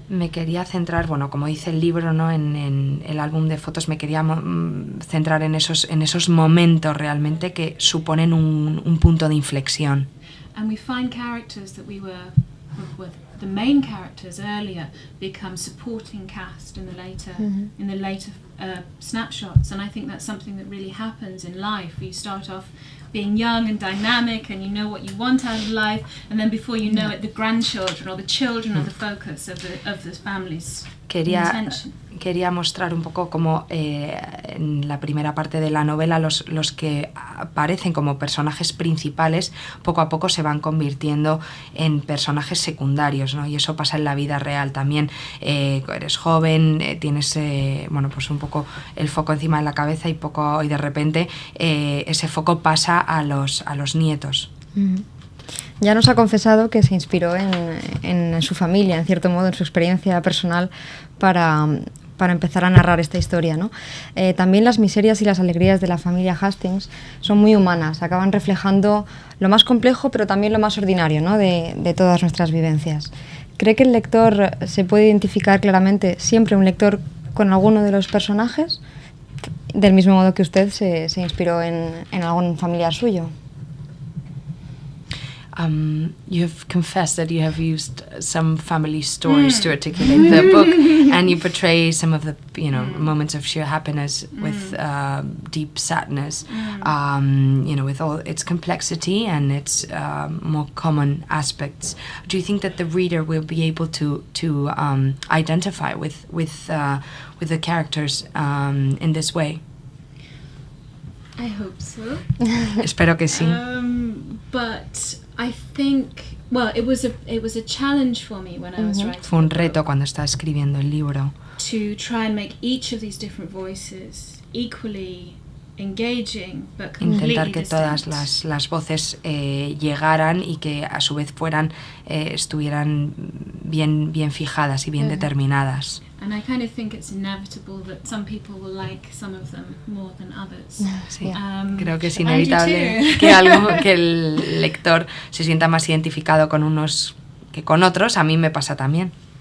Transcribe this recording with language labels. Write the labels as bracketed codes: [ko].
[es] Me quería centrar, bueno, como dice el libro, ¿no? En el álbum de fotos me quería centrar en esos momentos realmente que suponen un punto de inflexión. [en] And we find characters that were the main characters earlier become supporting cast in the later snapshots, and I think that's something that really happens in life. You start off being young and dynamic and you know what you want out of life, and then before you know it, the grandchildren or the children are the focus of the family's intention. [es] Quería mostrar un poco cómo en la primera parte de la novela los que aparecen como personajes principales poco a poco se van convirtiendo en personajes secundarios, ¿no? Y eso pasa en la vida real también. Eres joven, tienes bueno, pues un poco el foco encima de la cabeza y de repente ese foco pasa a los nietos. Ya nos ha confesado que se inspiró en su familia, en cierto modo, en su experiencia personal para empezar a narrar esta historia, ¿no? También las miserias y las alegrías de la familia Hastings son muy humanas, acaban reflejando lo más complejo pero también lo más ordinario, ¿no? de todas nuestras vivencias. ¿Cree que el lector se puede identificar claramente, siempre un lector, con alguno de los personajes, del mismo modo que usted se inspiró en algún familiar suyo? [en] You have confessed that you have used some family stories to articulate the book, and you portray some of the moments of sheer happiness with deep sadness, with all its complexity and its more common aspects. Do you think that the reader will be able to identify with the characters in this way? I hope so. [es] Espero que sí. [en] But I think, well, it was a challenge for me when I was writing. [es] Fue un reto cuando estaba escribiendo el libro. [en] To try and make each of these different voices equally engaging, but completely [es] intentar que [en] distinct. [es] todas las voces llegaran y que a su vez estuvieran bien fijadas y bien determinadas. [en] And I kind of think it's inevitable that some people will like some of them more than others. [es] Sí, creo que es inevitable que el lector se sienta más identificado con unos que con otros. A mí me pasa también.